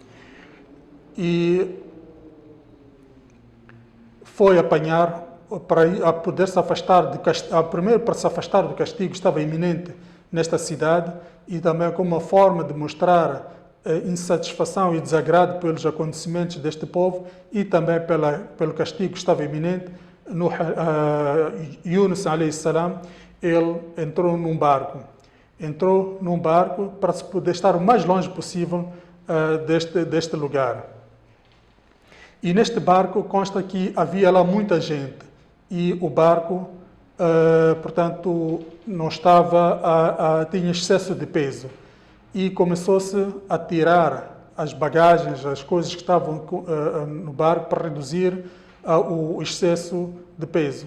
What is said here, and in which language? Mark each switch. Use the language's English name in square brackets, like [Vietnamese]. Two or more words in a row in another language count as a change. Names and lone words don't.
[Portuguese] E foi apanhar, para poder se afastar do castigo, primeiro para se afastar do castigo, estava iminente nesta cidade, e também como uma forma de mostrar insatisfação e desagrado pelos acontecimentos deste povo, e também pelo castigo que estava iminente, [Arabic] يونس عليه السلام, [Portuguese] ele entrou num barco para se poder estar o mais longe possível deste lugar. E neste barco consta que havia lá muita gente, e o barco, portanto, não estava, tinha excesso de peso, e começou-se a tirar as bagagens, as coisas que estavam no barco para reduzir o excesso de peso.